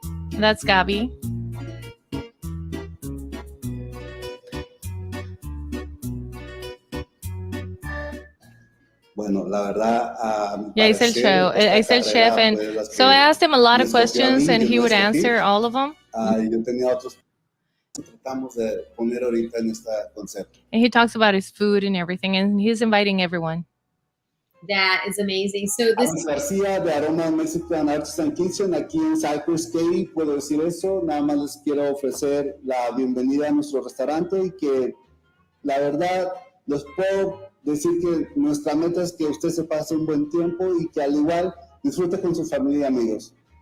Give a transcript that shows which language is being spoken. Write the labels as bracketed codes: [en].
[en] That's Gabby. [es] Bueno, la verdad, a mi [en] Yeah, he's el [es] parecer, [en] show. He's el chef, and so I asked him a lot of questions, and he would answer all of them. [es] Yo tenía otros que tratamos de poner ahorita en este concepto. [en] And he talks about his food and everything, and he's inviting everyone. That is amazing. So this [es] Alex García de Aroma Mexican Artisan Kitchen, aquí en Cypress Cay, puedo decir eso. Nada más les quiero ofrecer la bienvenida a nuestro restaurante, y que la verdad les puedo decir que nuestra meta es que usted se pase un buen tiempo y que al igual disfrute con su familia y amigos.